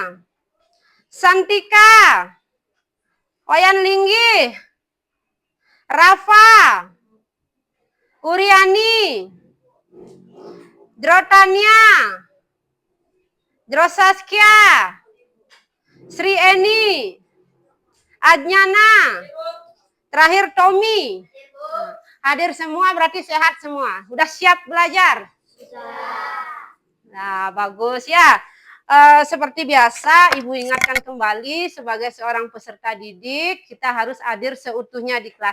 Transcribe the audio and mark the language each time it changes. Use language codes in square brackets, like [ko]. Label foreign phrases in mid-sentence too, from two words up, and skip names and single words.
[id] Santika, Oyan Linggi, Rafa, Uriani, Drotania, Drosaskia, Sri Eni, Adnyana, terakhir Tommy. Hadir semua berarti sehat semua. Udah siap belajar? Nah, bagus ya. Seperti biasa, Ibu ingatkan kembali sebagai seorang peserta didik, kita harus hadir seutuhnya di kelas.